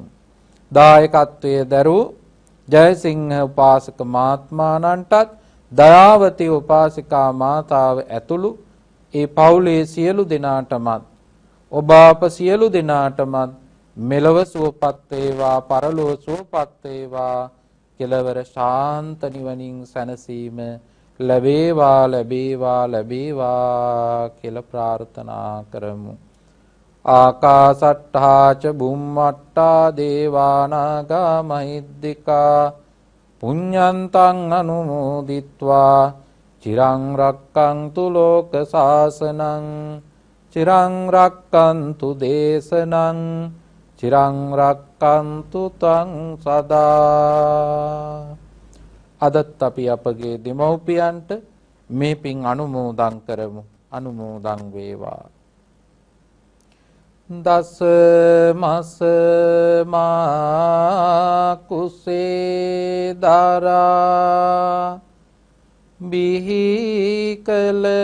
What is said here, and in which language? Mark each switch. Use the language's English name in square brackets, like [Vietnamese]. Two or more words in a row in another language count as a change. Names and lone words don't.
[Sinhala] දායකත්වයේ දරූ ජයසිංහ උපාසක මහත්මයාණන්ටත් දයාවති උපාසිකා මාතාව ඇතුළු ඒ පවුලේ සියලු දෙනාටමත් ඔබ අප සියලු දෙනාටමත් මෙලව සුවපත් වේවා පරලොව සුවපත් වේවා කෙලවර ශාන්ත නිවනින් සැනසීම ලැබේවා ලැබේවා ලැබේවා කියලා ප්‍රාර්ථනා කරමු. [Pali] ආකාසට්ඨා ච බුම්මට්ඨා දේවානාගා මහිද්దికා පුඤ්ඤන්තං අනුමෝදිත්වා චිරං රක්ඛන්තු ලෝක සාසනං චිරං රක්ඛන්තු දේශනං චිරං රක්ඛන්තු තං සදා. [Sinhala] අදත් අපි අපගේ දෙමව්පියන්ට මේ පින් අනුමෝදන් කරමු. අනුමෝදන් වේවා. දස මස මා කුසේ දරා බිහි කල